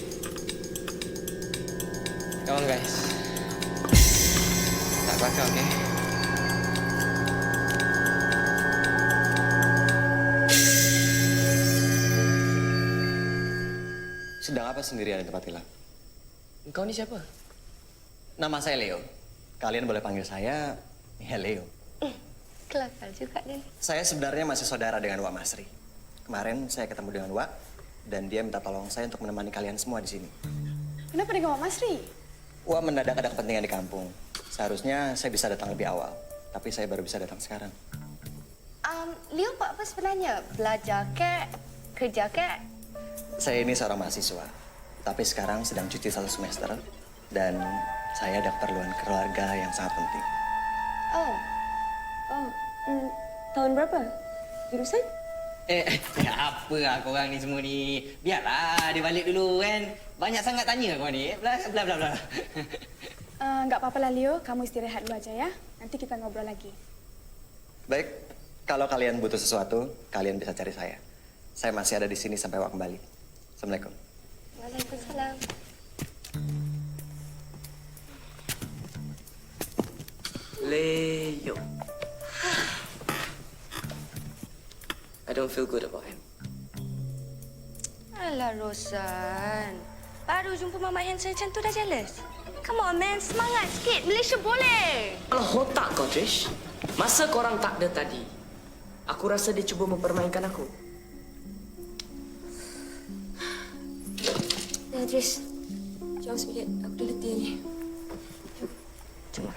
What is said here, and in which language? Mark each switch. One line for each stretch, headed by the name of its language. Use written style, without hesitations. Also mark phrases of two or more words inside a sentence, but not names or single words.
English: Come on guys.
Malay: Tak kelakar, okey?
Indonesian: Sedang apa sendirian di tempat gelap?
Malay: Engkau ni siapa?
Indonesian: Nama saya Leo. Kalian boleh panggil saya ya Leo.
Malay: Kelakar juga dia.
Indonesian: Saya sebenarnya masih saudara dengan Wak Masri. Kemarin saya ketemu dengan Wak dan dia minta tolong saya untuk menemani kalian semua di sini. Kenapa dengan Wak Masri? Wak mendadak ada kepentingan di kampung. Seharusnya saya bisa datang lebih awal, tapi saya baru bisa datang sekarang.
Malay: Leo buat apa sebenarnya? Belajar ke? Kerja ke?
Indonesian: Saya ini seorang mahasiswa, tapi sekarang sedang cuti 1 semester dan saya ada keperluan keluarga yang sangat penting.
Malay: Tahun berapa? Jurusan? Apa lah korang ni semua ni? Biarlah dia balik dulu kan. Banyak sangat tanya korang ni. Bla bla bla bla.
Indonesian: Enggak apa-apa lah Leo, kamu istirahat dulu aja ya. Nanti kita ngobrol lagi. Baik, kalau kalian butuh sesuatu, kalian bisa cari saya. Saya masih ada di sini sampai Wak kembali.
Malay: Assalamualaikum. Waalaikumsalam. Leo.
English: I don't feel good about him.
Malay: Alah, Rosan. Baru jumpa Mama handsome macam tu dah jealous.
English: Come on, man.
Malay: Semangat sikit. Malaysia boleh. Kalau otak kau, Trish. Masa korang tak ada tadi, aku rasa dia cuba mempermainkan aku. Ya, Trish. Jom sedikit. Aku dah letih ni. Cuma.